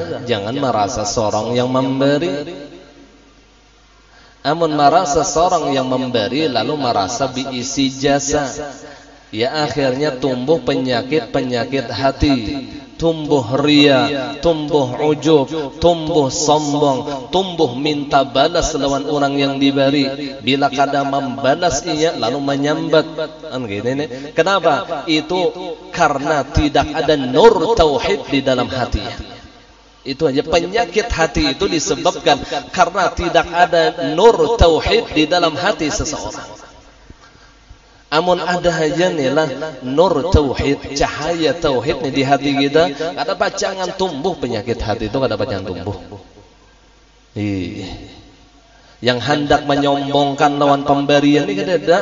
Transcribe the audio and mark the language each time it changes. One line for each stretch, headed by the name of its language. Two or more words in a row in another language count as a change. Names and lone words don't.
Banjar: Jangan merasa seorang yang memberi, amun merasa seorang yang memberi lalu merasa diisi jasa, ya akhirnya tumbuh penyakit hati, tumbuh ria, tumbuh ujub, tumbuh sombong, tumbuh minta balas lawan orang yang diberi. Bila kada membalas ia lalu menyambat.
Indonesian: Kenapa? Itu karena tidak ada nur tauhid di dalam hatinya. Itu aja, penyakit hati itu disebabkan karena tidak ada nur tauhid di dalam hati seseorang.
Banjar: Amun ada aja nih lah nur tauhid, cahaya tauhid nih di hati kita, kada pacangan tumbuh penyakit hati itu, kada pacangan tumbuh. Yang hendak menyombongkan lawan pemberian ini kada ada.